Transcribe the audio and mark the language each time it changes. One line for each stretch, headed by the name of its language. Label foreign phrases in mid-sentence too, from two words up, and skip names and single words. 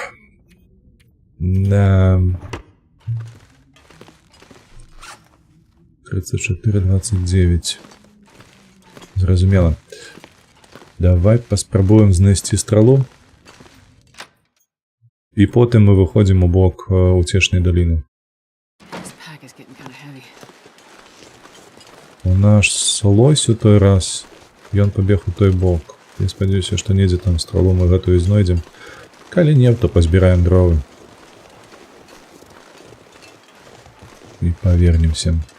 Belarusian: Да. 34-29. Зразумела. Давай паспрабуем знайсці стралу. І потым мы выходзім у бок уцешнай даліны.
English: This pack is getting kind of heavy.
Belarusian: У наш лось у той раз, ён пабег у той бок. Я спадзяюся, што недзе там стралу мы гэтую знойдзем. Калі не, то пазбіраем дровы. І павернемся.